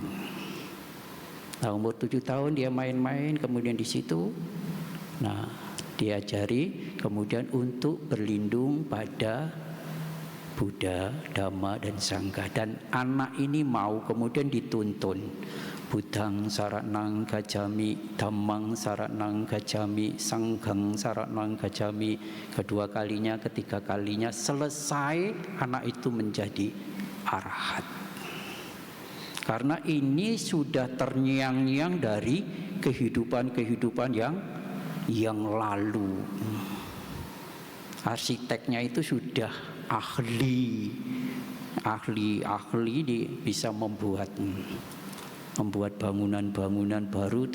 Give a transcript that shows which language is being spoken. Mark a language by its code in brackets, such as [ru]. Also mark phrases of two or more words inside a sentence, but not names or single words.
[id] Nah, umur 7 tahun dia main-main, kemudian di situ, nah, diajari kemudian untuk berlindung pada Buddha, Dhamma, dan Sangha. Dan anak ini mau, kemudian dituntun [pi] Buddhang saranang gacami, dhammang saranang gacami, sanghang saranang gacami. [id] Kedua kalinya, ketiga kalinya selesai, anak itu menjadi arahat. Karena ini sudah terngiang-ngiang dari kehidupan-kehidupan yang lalu. Arsiteknya itu sudah ahli bisa membuat bangunan-bangunan baru.